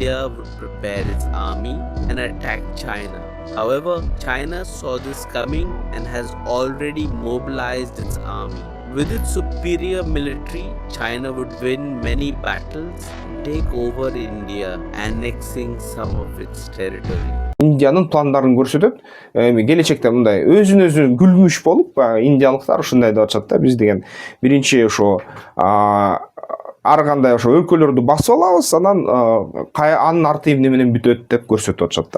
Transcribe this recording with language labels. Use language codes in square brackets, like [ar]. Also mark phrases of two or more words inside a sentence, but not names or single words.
[en] India would prepare its army and attack China. However, China saw this coming and has already mobilized its army. With its superior military, China would win many battles and take over India, annexing some of its territory. [ky] Индиянын пландарын көрсөтөт. Келечекте мындай өзүн өзү күлмүш болуп, индиялыктар ушундай деп атышат да, биз деген биринчи ошо ар кандай ошо өлкөлөрдү басып алабыз, анан анын арты эмне менен бүтөт деп көрсөтүп атышат да.